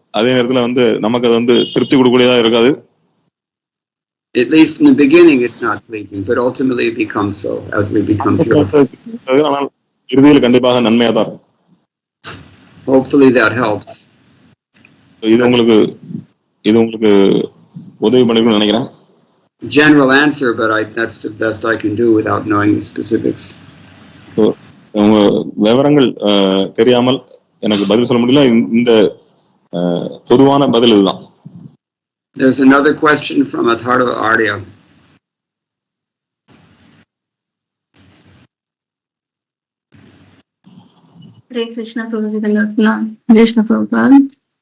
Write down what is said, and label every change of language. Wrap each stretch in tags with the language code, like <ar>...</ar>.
<ta>அதே நேரத்துல வந்து நமக்கு அது வந்து திருப்தி கொடுக்கக்கூடியதா இருக்காது.</ta> <en>At least in the beginning it's not pleasing, but ultimately it becomes so as we become purified.</en> <ta>ஆனால் இறுதியில் கண்டிப்பாக நன்மையா தான் இருக்கும்.</ta> <en>Hopefully that helps.</en> <ta>இது உங்களுக்கு உதவி பண்ணிருக்கும்னு நினைக்கிறேன்.</ta> <en>General answer, but that's the best I can do without knowing the specifics.</en> <ta>உங்க விவரங்கள் தெரியாமல் எனக்கு பதில் சொல்ல முடியல. இந்த பொதுவான பதில் இதுதான்.</ta> <en>There's another question from Atharva Arya. Hare Krishna, Prabhuji, Krishna Prabhupada.</en>